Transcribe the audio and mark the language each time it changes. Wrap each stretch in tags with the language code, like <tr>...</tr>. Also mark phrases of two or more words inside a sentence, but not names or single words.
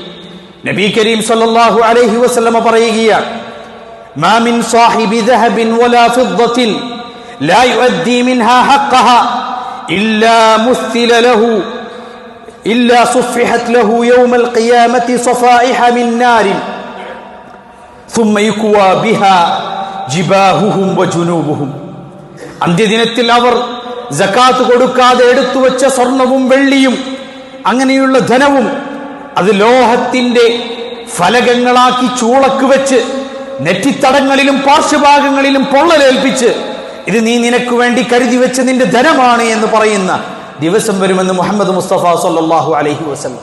<ar>النبي الكريم صلى الله عليه وسلم പറയുകയാണ്, ما من صاحب ذهب ولا فضة لا يؤدي منها حقها إلا مستل له إلا صفحت له يوم القيامة صفائح من نار ثم يكوى بها جباههم وجنوبهم.</ar> <ml>അന്ത്യദിനത്തിൽ അവർ സകാത്ത് കൊടുക്കാതെ എടുത്തു വെച്ച സ്വർണവും വെള്ളിയും അങ്ങനെയുള്ള ധനവും അത് ലോഹത്തിന്റെ ഫലകങ്ങളാക്കി ചൂളക്ക് വെച്ച് നെറ്റിത്തടങ്ങളിലും പാർശ്വഭാഗങ്ങളിലും പൊള്ളലേൽപ്പിച്ച് ഇത് നീ നിനക്ക് വേണ്ടി കരുതി വെച്ച് നിന്റെ ധനമാണ് എന്ന് പറയുന്ന ദിവസം വരുമെന്ന് മുഹമ്മദ് മുസ്തഫ</ml> <ar>صلى الله عليه وسلم.</ar>